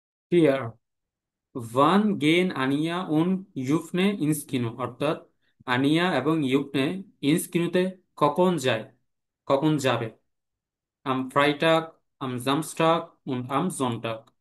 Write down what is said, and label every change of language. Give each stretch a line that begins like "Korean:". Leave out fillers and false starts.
German: 4. Wann gehen Ania und Yufne ins Kino?
Bangla: অর্থাৎ আনিয়া এবং ইউফনে ইন্স কিনোতে কখন যাবে?
German: Am Freitag, am Samstag und am Sonntag.